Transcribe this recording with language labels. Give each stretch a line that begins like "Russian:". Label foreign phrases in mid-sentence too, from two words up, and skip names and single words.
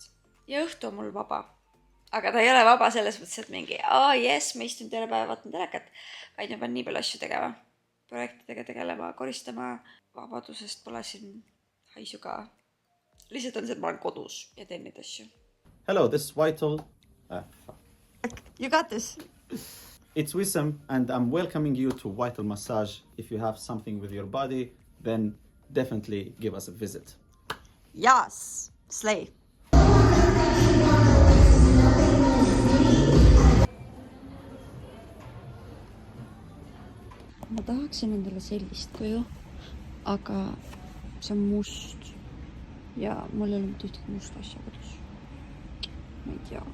Estonian: Ja õhtu on mul vaba. Aga ta ei ole vaba selles mõttes, et mingi, yes, ma istun terve päeva, vaatan telekat, vaid ma pean nii palju asju tegema. Projektidega tegelema, koristama, vabadusest pole siin haisu ka. Lihtsalt on see, et ma olen kodus ja teen neid asju.
English: Hello, this is Vital. You got this. It's Wissam, and I'm welcoming you to Vital Massage. If you have something with your body, then definitely give us a visit. Yes, slay.
Estonian: Ma tahaksin endale sellist kuju, aga see on must ja mul ei ole mitte ühtegi must asja kodus. Ma ei tea.